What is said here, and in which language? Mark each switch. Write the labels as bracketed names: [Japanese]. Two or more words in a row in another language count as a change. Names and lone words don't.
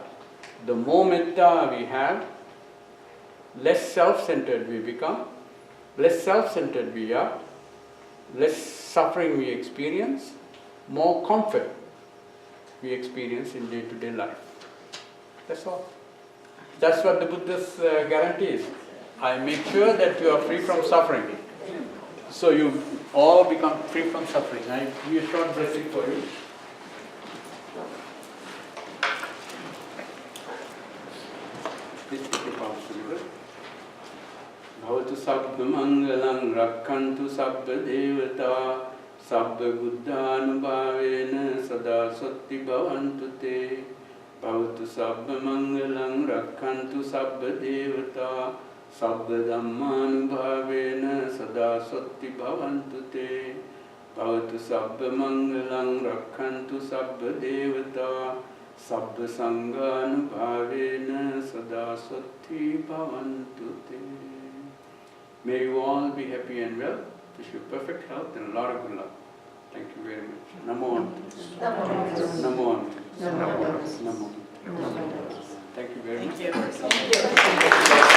[English] The more metta we have, less self-centered we become, less self-centered we are, less suffering we experience, more comfort we experience in day-to-day life. That's all. That's what the Buddha's guarantee is. I make sure that you are free from suffering. So you all become free from suffering. I give you a short blessing for you. [Pali] Bhavatu sabba mangalam rakkantu sabba devata sabba buddhanubhavena sada satti bhavantu te. Bhavatu sabba mangalam rakkantu sabba devata sabba dhammanubhavena sada satti bhavantu te. Bhavatu sabba mangalang rakhantu sabba devata sabba sanganubhavena sada sati bhavantu te. [English] May you all be happy and well. Wish you perfect health and a lot of good luck. Thank you very much. [Pali] Namo Ante. Namo Ante. Namo. [English] Thank you very much. Thank you.